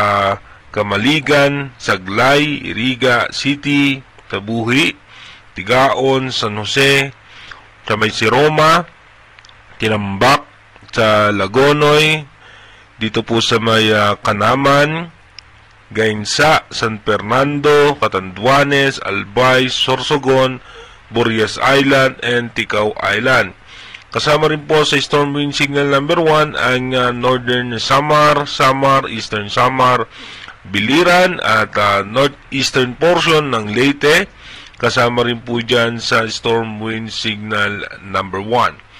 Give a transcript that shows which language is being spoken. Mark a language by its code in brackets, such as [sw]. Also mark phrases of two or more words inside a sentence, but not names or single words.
[tl] Kamaligan, Saglay, Iriga City, Tabuhi, Tigaon, San Jose, sa may Siroma, Tinambak, sa Lagonoy, dito po sa may Kanaman, Gainsa, San Fernando, Catanduanes, Albay, Sorsogon, Burias Island, and Ticao Island. Kasama rin po sa [en] storm wind signal number 1 [tl] ang northern Samar, eastern Samar, Biliran at [en] northeastern portion [tl] ng Leyte. Kasama rin po dyan sa [en] storm wind signal number 1.